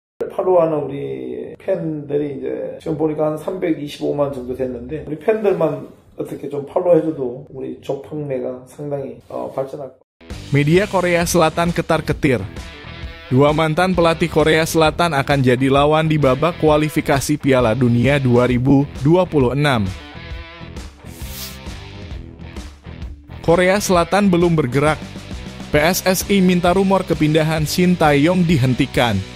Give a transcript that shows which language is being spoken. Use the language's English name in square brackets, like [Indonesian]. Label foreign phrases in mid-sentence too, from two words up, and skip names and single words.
[Korean] 팔로우하는 우리 팬들이 이제 지금 보니까 한 325만 정도 됐는데 우리 팬들만 어떻게 좀 팔로우해줘도 우리 조팡래가 상당히 발전할 거예요. [Indonesian] Media Korea Selatan ketar-ketir. Dua mantan pelatih Korea Selatan akan jadi lawan di babak kualifikasi Piala Dunia 2026. Korea Selatan belum bergerak. PSSI minta rumor kepindahan Shin Tae-yong dihentikan.